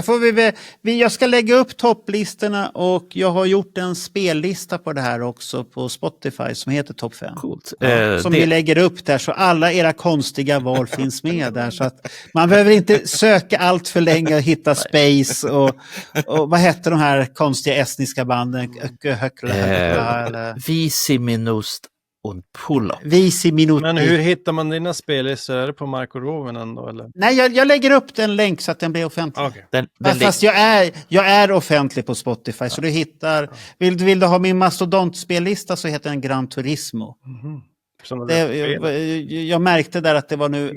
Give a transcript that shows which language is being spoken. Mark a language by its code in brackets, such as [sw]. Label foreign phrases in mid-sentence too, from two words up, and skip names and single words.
[sv] får jag ska lägga upp topplistorna och jag har gjort en spellista på det här också på Spotify som heter Topp 5. coolt. Som vi lägger upp där så alla era konstiga val finns med där. Så att man behöver inte söka allt för länge och hitta Space och vad heter de här konstiga estniska banden? Visi minust und pull-up. Visi minuti. Men hur hittar man dina spellistor? Är det på Marco Rovinen då eller? Nej, jag lägger upp en länk så att den blir offentlig. Okej. Fast jag är offentlig på Spotify så du hittar, vill du ha min mastodontspellista så heter den Gran Turismo. Jag märkte där att det var nu...